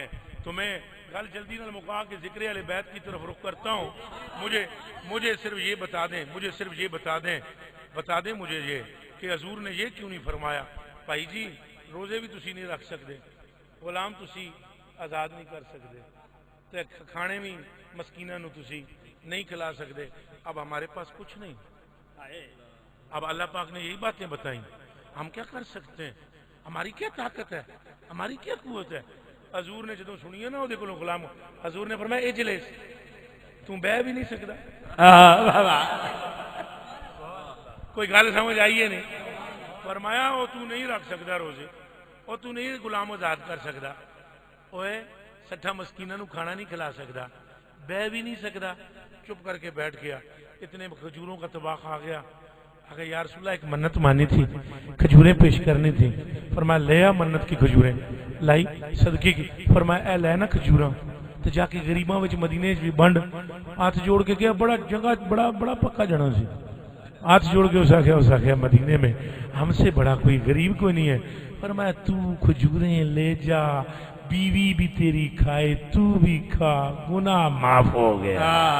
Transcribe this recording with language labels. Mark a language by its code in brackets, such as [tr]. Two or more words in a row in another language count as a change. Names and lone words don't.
[ur] تو میں [pa] گل جلدی نہ مکا کے [ur] ذکر اہل بیت کی طرف رخ کرتا ہوں. مجھے صرف یہ بتا دیں، مجھے صرف یہ بتا دیں مجھے یہ کہ حضور نے یہ کیوں نہیں فرمایا [pa] بھائی جی روزے بھی تسی نہیں رکھ سکتے، غلام تسی آزاد نہیں کر سکتے، تے کھانے بھی مسکیناں نو تسی نہیں کھلا سکتے. [ur] اب ہمارے پاس کچھ نہیں، اب اللہ پاک نے یہی باتیں بتائیں، ہم کیا کر سکتے ہیں، ہماری کیا طاقت ہے، ہماری کیا قوت ہے. حضور نے [pa] جدوں سنی [ur] ہے نا وہ دیکھو غلام، حضور نے فرمایا اجلس، تو بہ بھی نہیں سکتا. [pa] کوئی گل سمجھ آئیے نہیں؟ [ur] فرمایا وہ تو نہیں رکھ سکتا روزے، وہ تو نہیں غلام آزاد کر سکتا، [pa] اوے 60 مسکیناں نو کھانا نہیں کھلا سکتا، بہ بھی نہیں سکتا. [ur] چپ کر کے بیٹھ گیا. اتنے کھجوروں کا طباخ آ گیا، اگر یا رسول اللہ ایک منت مانی تھی، کھجوریں پیش کرنی تھی. فرمایا لے آ منت کی کھجوریں، لائی صدقے کی. [pa] فرمایا اے لے نا کھجوراں تو جا کے غریباں وچ مدینے وچ بنڈ. ہاتھ جوڑ کے گیا، بڑا جگہ بڑا پکا جنا سی. [ur] ہاتھ جوڑ کے [pa] اس آخیا [ur] مدینے میں ہم سے بڑا کوئی غریب کوئی نہیں ہے. فرمایا تو کھجوریں لے جا، بیوی بھی تیری کھائے، تو بھی کھا، گناہ معاف ہو گیا.